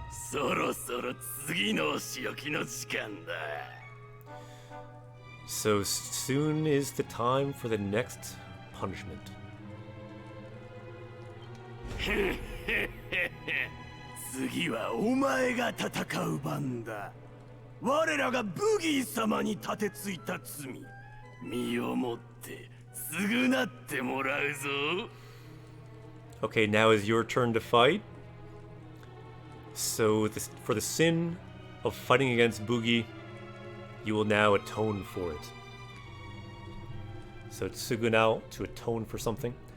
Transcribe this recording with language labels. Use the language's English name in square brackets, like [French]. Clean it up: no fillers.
[Japanese] そろそろ次のお仕置きの時間だ。 [English] So soon is the time for the next punishment. [Japanese] 次はお前が戦う番だ。我らがブギー様に立てついた罪、身をもって償ってもらうぞ。 [English] Okay, now is your turn to fight. So for the sin of fighting against Boogie, you will now atone for it. So Tsugunao, to atone for something.